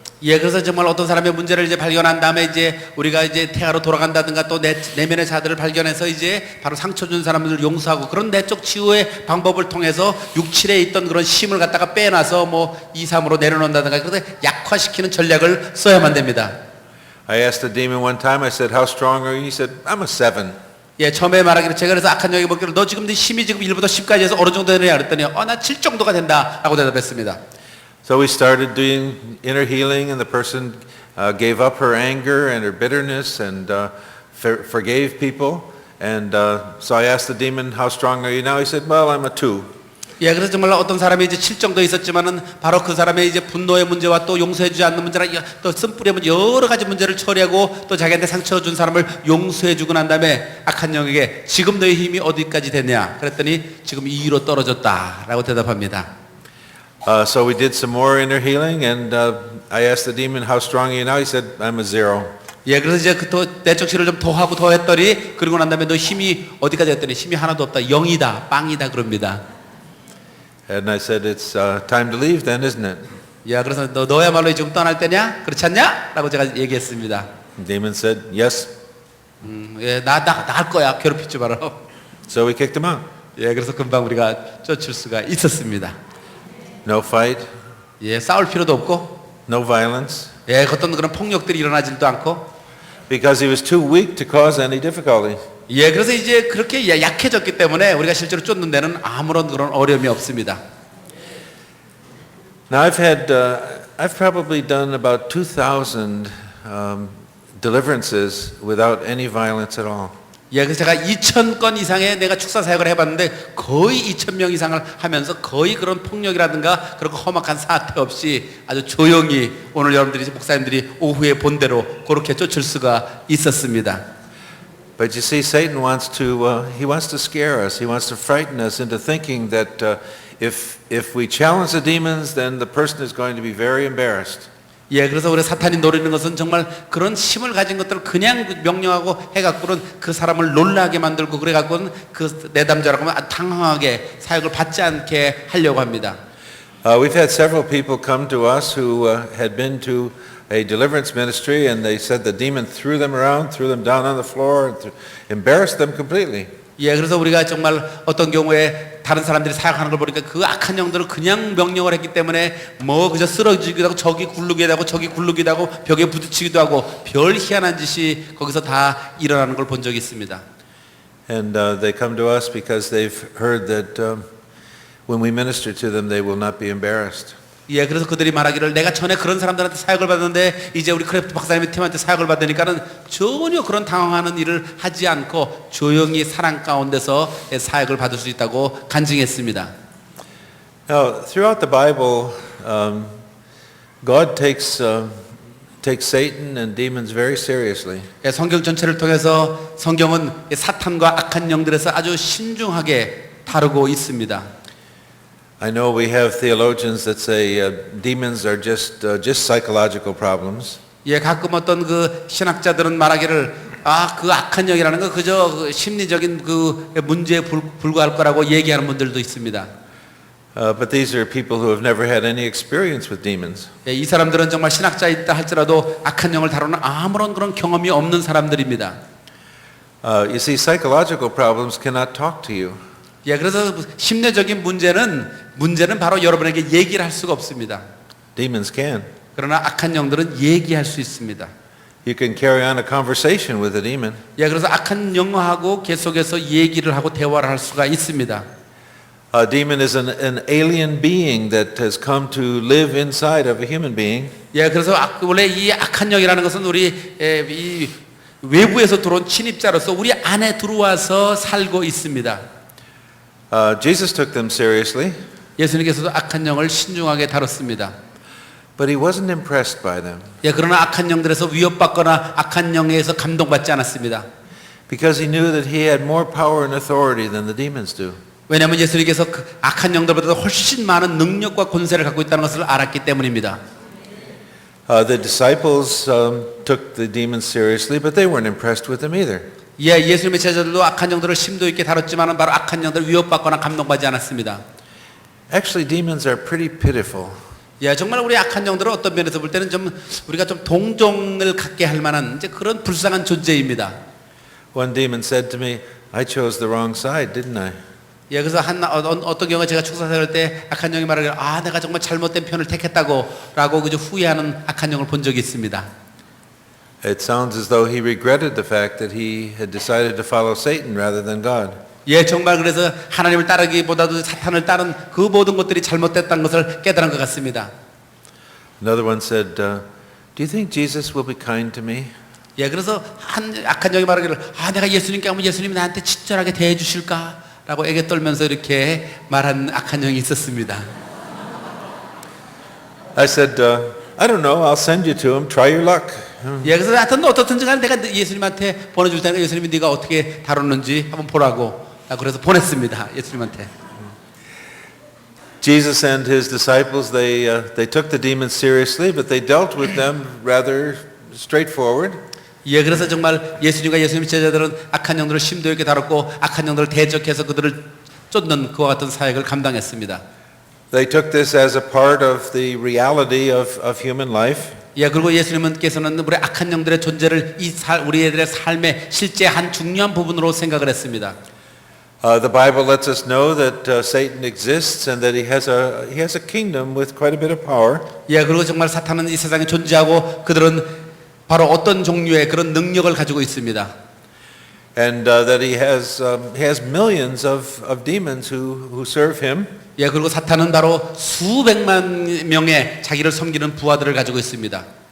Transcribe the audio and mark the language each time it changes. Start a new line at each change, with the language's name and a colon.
Korean: 예, 그래서 정말 어떤 사람의 문제를 이제 발견한 다음에 이제 우리가 이제 태아로 돌아간다든가 또 내면의 자들을 발견해서 이제 바로 상처 준 사람들을 용서하고 그런 내적 치유의 방법을 통해서 6, 7에 있던 그런 힘을 갖다가 빼놔서 뭐 2, 3으로 내려놓는다든가 그래서 약화시키는 전략을 써야만 됩니다.
English: I asked the demon one time, I said, how strong are you? He said, I'm a 7.
Korean: 예, 처음에 말하기를 제가 그래서 악한 영이 먹기를 너 지금 네 힘이 지금 1부터 10까지 해서 어느 정도 되느냐 그랬더니 나 7 정도가 된다 라고 대답했습니다.
English: So we started doing inner healing, and the person gave up her anger and her bitterness and forgave people. And so I asked the demon, how strong are you now? He said, well, I'm a 2.
Korean: 예, 그래서 정말 어떤 사람이 이제 7 정도 있었지만은 바로 그 사람의 이제 분노의 문제와 또 용서해주지 않는 문제랑 또 쓴뿌리의 문제 여러 가지 문제를 처리하고 또 자기한테 상처 준 사람을 용서해주고 난 다음에 악한 영에게 지금 너의 힘이 어디까지 됐냐? 그랬더니 지금 2로 떨어졌다라고 대답합니다.
English: So we did some more inner healing, and I asked the demon, how strong are you now? He said, I'm a 0.
Korean: 예, 그래서 이제 그 내적 치료를 좀 더 하고 더 했더니 그리고 난 다음에 너 힘이 어디까지 했더니 힘이 하나도 없다, 0이다, 빵이다 그럽니다.
English: And I said, it's time to leave then, isn't it?
Korean: 야, 그래서 너야말로 지금 떠날 때냐? 그렇지 않냐? 라고 제가 얘기했습니다.
English: The demon said, yes.
Korean: 예, 나갈 거야. 괴롭히지 마라.
English: So we kicked him out.
Korean: 예, 그래서 금방 우리가 쫓을 수가 있었습니다.
English: No fight,
Korean: 예, 싸울 필요도 없고,
English: no violence,
Korean: 예, 어떤 그런 폭력들이 일어나지도 않고,
English: because he was too weak to cause any difficulty.
Korean: 예, 그래서 이제 그렇게 약해졌기 때문에 우리가 실제로 쫓는 데는 아무런 그런 어려움이 없습니다.
English: Now I've probably done about 2,000 deliverances without any violence at all.
Korean: 예, 그래서 제가 2,000건 이상의 내가 축사 사역을 해봤는데 거의 2,000명 이상을 하면서 거의 그런 폭력이라든가 그런 험악한 사태 없이 아주 조용히 오늘 여러분들이 목사님들이 오후에 본 대로 그렇게 쫓을 수가 있었습니다.
English: But you see, Satan wants to scare us. He wants to frighten us into thinking that if we challenge the demons, then the person is going to be very embarrassed.
Korean: 예, 그래서 우리 사탄이 노리는 것은 정말 그런 힘을 가진 것들을 그냥 명령하고 해갖고는 그 사람을 놀라게 만들고 그래갖고는 그 내담자라고 하면 당황하게 사역을 받지 않게 하려고 합니다.
English: We've had several people come to us who had been to a deliverance ministry, and they said the demon threw them around, threw them down on the floor, and embarrassed them completely.
Korean: 예, 그래서 우리가 정말 어떤 경우에 다른 사람들이 사역하는 걸 보니까 그 악한 영들은 그냥 명령을 했기 때문에 뭐 그저 쓰러지기도 하고 저기 굴르기도 하고 저기 굴르기도 하고 벽에 부딪히기도 하고 별 희한한 짓이 거기서 다 일어나는 걸 본 적이 있습니다.
English: And they come to us because they've heard that when we minister to them, they will not be embarrassed.
Korean: 예, 그래서 그들이 말하기를 내가 전에 그런 사람들한테 사역을 받았는데 이제 우리 크래프트 박사님의 팀한테 사역을 받으니까는 전혀 그런 당황하는 일을 하지 않고 조용히 사랑 가운데서 사역을 받을 수 있다고 간증했습니다.
English: Now, throughout the Bible, God takes Satan and demons very seriously.
Korean: 예, 성경 전체를 통해서 성경은 사탄과 악한 영들에서 아주 신중하게 다루고 있습니다.
English: I know we have theologians that say demons are just psychological problems.
Korean: 예, 가끔 어떤 그 신학자들은 말하기를 그 악한 영이라는 거 그저 그 심리적인 그 문제에 불과할 거라고 얘기하는 분들도 있습니다.
English: But these are people who have never had any experience with demons.
Korean: 예, 이 사람들은 정말 신학자이다 할지라도 악한 영을 다루는 아무런 그런 경험이 없는 사람들입니다.
English: You see, psychological problems cannot talk to you.
Korean: 예, 그래서 심리적인 문제는 바로 여러분에게 얘기를 할 수가 없습니다.
English: Demons can.
Korean: 그러나 악한 영들은 얘기할 수 있습니다.
English: You can carry on a conversation with a demon.
Korean: 예, 그래서 악한 영하고 계속해서 얘기를 하고 대화를 할 수가 있습니다.
English: A demon is an alien being that has come to live inside of a human being.
Korean: 예, 그래서 원래 이 악한 영이라는 것은 우리 이 외부에서 들어온 침입자로서 우리 안에 들어와서 살고 있습니다.
English: Jesus took them seriously,
Korean: 예수님께서도 악한 영을 신중하게 다뤘습니다.
English: but he wasn't impressed by them
Korean: 예, 그러나 악한 영들에서 위협받거나 악한 영에 의해서 감동받지 않았습니다.
English: because he knew that he had more power and authority than the demons do.
Korean: 왜냐하면 예수님께서 그 악한 영들보다 훨씬 많은 능력과 권세를 갖고 있다는 것을 알았기 때문입니다.
English: The disciples took the demons seriously, but they weren't impressed with them either.
Korean: 예, 예수님의 제자들도 악한 영들을 심도 있게 다뤘지만은 바로 악한 영들을 위협받거나 감동받지 않았습니다.
English: Actually, demons are pretty pitiful.
Korean: 예, 정말 우리 악한 영들은 어떤 면에서 볼 때는 좀 우리가 좀 동정을 갖게 할 만한 이제 그런 불쌍한 존재입니다.
English: One demon said to me, "I chose the wrong side, didn't I?"
Korean: 예, 그래서 어떤 경우에 제가 축사생활 때 악한 영이 말하기를 내가 정말 잘못된 편을 택했다고라고 그저 후회하는 악한 영을 본 적이 있습니다.
English: It sounds as though he regretted the fact that he had decided to follow Satan rather than God.
Korean: 예, 정말 그래서 하나님을 따르기보다도 사탄을 따른 그 모든 것들이 잘못됐다는 것을 깨달은 것 같습니다.
English: Another one said, "Do you think Jesus will be kind to me?"
Korean: 예, 그래서 악한 영이 말하기를 내가 예수님께 하면 예수님이 나한테 친절하게 대해 주실까라고 애게 떨면서 이렇게 말한 악한 영이 있었습니다.
English: I said, "I don't know. I'll send you to him. Try your luck."
Korean: 예, 그래서 하여튼 어떻든지 간에 내가 예수님한테 보내줄 테니까 예수님이 네가 어떻게 다뤘는지 한번 보라고 그래서 보냈습니다. 예수님한테.
English: Jesus and his disciples, they took the demons seriously, but they dealt with them rather straightforward.
Korean: 예, 그래서 정말 예수님과 예수님의 제자들은 악한 영들을 심도 있게 다뤘고 악한 영들을 대적해서 그들을 쫓는 그와 같은 사역을 감당했습니다.
English: They took this as a part of the reality of human life.
Korean: 예, 그리고 예수님께서는 우리 악한 영들의 존재를 우리들의 삶의 실제 한 중요한 부분으로 생각을 했습니다.
English: The Bible lets us know that Satan exists and that he has a kingdom with quite a bit of power.
Korean: 예, 그리고 정말 사탄은 이 세상에 존재하고 그들은 바로 어떤 종류의 그런 능력을 가지고 있습니다.
English: And that he has millions of demons who serve him.
Korean: 예, 그리고 사탄은 바로 수백만 명의 자기를 섬기는 부하들을 가지고 있습니다.